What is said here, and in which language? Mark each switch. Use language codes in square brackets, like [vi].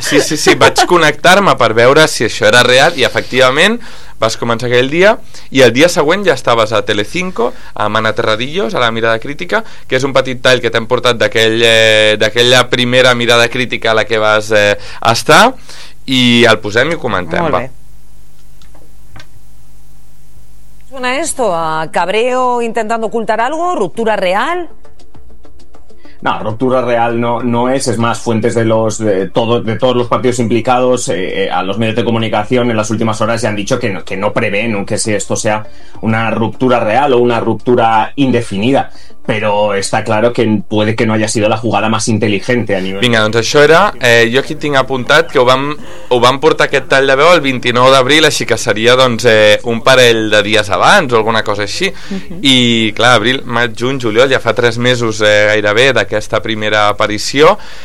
[ca] Sí, vaig connectar-me per veure si això era real, i efectivament vas començar aquell dia, i el dia següent ja estaves a Telecinco, a Mana Terradillos, a la Mirada Crítica, que és un petit tall que t'hem portat d'aquella primera Mirada Crítica a la que vas estar, i el posem i ho comentem. Molt bé. [es] ¿Suena esto? ¿A cabreo intentando ocultar algo? ¿Ruptura real? No, ruptura real no es más, fuentes de todos los partidos implicados a los medios de comunicación en las últimas horas ya han dicho que no prevén que esto sea una ruptura real o una ruptura indefinida. [ca] però està clar que [es] puede que no haya sido la jugada más inteligente a nivel. [ca] Vinga, doncs això era, jo aquí tinc apuntat que ho vam portar aquest tall de veu el 29 d'abril, així que seria doncs un parell de dies abans o alguna cosa així. I clar, abril, maig, juny, juliol, ja fa 3 mesos gairebé d'aquesta primera aparició.